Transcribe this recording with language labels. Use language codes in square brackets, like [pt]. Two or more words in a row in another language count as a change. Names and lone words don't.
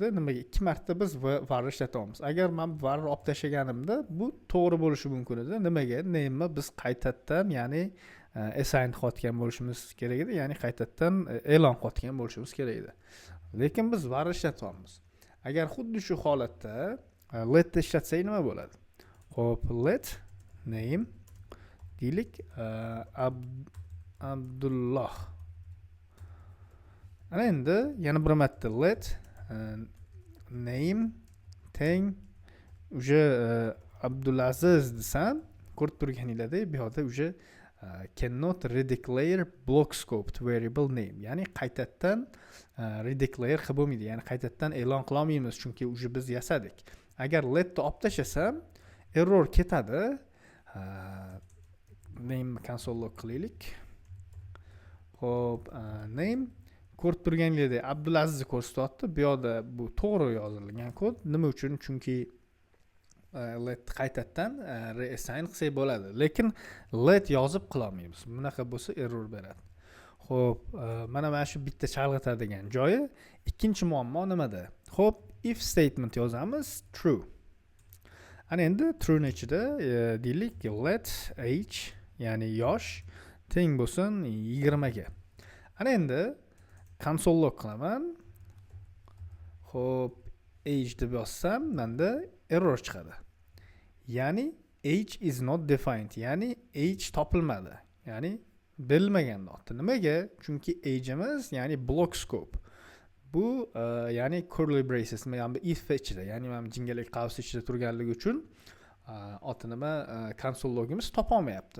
[uz] Nimaga ikki marta biz var ishlatamiz? Agar men var olib tashlaganimda bu to'g'ri bo'lishi mumkin edi. Nimaga? Name'ni biz qaytadan, ya'ni assign qilgan bo'lishimiz kerak edi, ya'ni qaytadan e'lon qilgan bo'lishimiz kerak edi. Lekin biz var ishlatamiz. Agar xuddi shu holatda let ishlatsak nima bo'ladi? Xo'p, [en] let name [uz] deylik Abdulloh. Ana endi yana bir marta [en] let name [uz] teng o'sha Abdulaziz desam, ko'rib turganingizdek bu yerda o'sha [en] cannot redeclare block scoped variable name, [uz] ya'ni qaytadan redeclare qilib bo'lmaydi, ya'ni qaytadan e'lon qila olmaymiz, chunki o'sha biz yasadik. Agar letni olib tashlasam error ketadi. Name console.log qilaylik. Xo'p, name ko'rib turganingizdek Abdulazizni ko'rsatyapti. Bu yerda bu to'g'ri yozilgan kod. Nima uchun? Chunki let qaytadan reassign qilsak bo'ladi, lekin let yozib qila olmaymiz. Bunaqa bo'lsa error beradi. Xo'p, mana shu bitta chalg'itadigan joyi. Ikkinchi muammo nimada? Xo'p, [en] if statement [uz] yozamiz true. Ana endi true ni ichida deylik let age, ya'ni yosh teng bo'lsin 20 ga. Ana endi [en] console log [uz] qilaman. Xo'p, age deb yozsam, menda error chiqadi. [en] Ya'ni age is not defined, [uz] ya'ni age topilmadi. Ya'ni berilmagan notda. Nimaga? Chunki age'imiz, ya'ni block scope. Bu ya'ni [en] curly braces, [uz] ya'ni if ichida, ya'ni mana jingalak qavs ichida turganligi uchun nima console logimiz topa olmayapti.